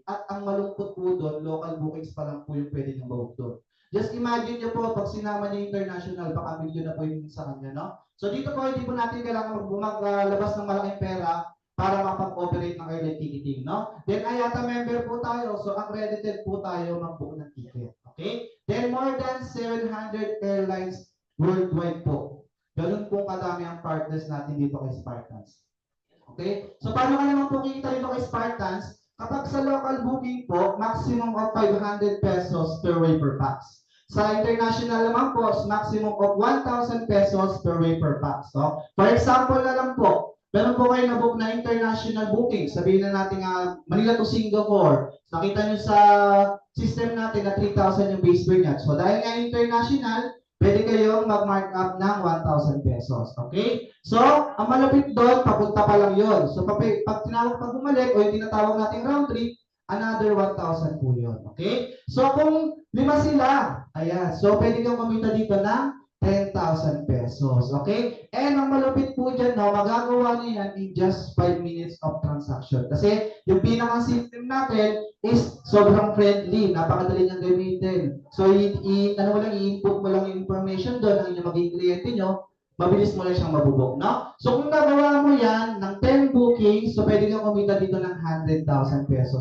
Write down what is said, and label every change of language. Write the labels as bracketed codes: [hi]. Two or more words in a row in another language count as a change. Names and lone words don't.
[tl] At ang malungkot po doon, [en] local bookings [tl] pa lang po yung pwede niyang bawag doon. [en] Just imagine [tl] niyo po, pag sinama niya international, baka milyon na po yung sa kanya, no? So dito po, hindi po natin kailangan maglabas ng malaking pera para makapag-operate ng [en] airline ticketing, [tl] no? Then IATA member po tayo, so accredited po tayo mag-book ng ticket, okay? [en] Then more than 700 airlines worldwide po. [tl] Ganun po kadami ang partners natin dito kay Spartans. Okay? So, paano ka naman po kikita dito kay Spartans? Kapag sa [en] local booking [tl] po, [en] maximum of 500 pesos per way per pax. [tl] Sa international naman po, [en] maximum of 1,000 pesos per way per pax. [tl] So, [en] for example [tl] na lang po, meron po kayo na-book na [en] international booking. [tl] Sabihin na natin Manila to Singapore. Nakita nyo sa system natin na 3,000 yung [en] base fare [tl] niya. So, dahil nga international, pwede kayong mag-mark up ng 1,000 pesos. Okay? So, ang malapit doon, papunta pa lang yun. So, pag tinawag pag bumalik, o yung tinatawag nating [en] round trip, [tl] another 1,000 po yun. Okay? So, kung 5 sila, ayan. So, pwede kang kumita dito ng 10,000 pesos. Okay? And ang malapit po dyan, no, magagawa niyo yan [en] in just 5 minutes of transaction. [tl] Kasi, yung pinakang system natin is sobrang friendly. Napakadali niyang gamitin. So, i-input mo lang yung information doon ang inyong magiging kliyente nyo, mabilis mo lang siyang mabubok, no? So, kung nagawa mo yan ng 10 bookings, so pwede kang kumita dito ng 100,000 pesos.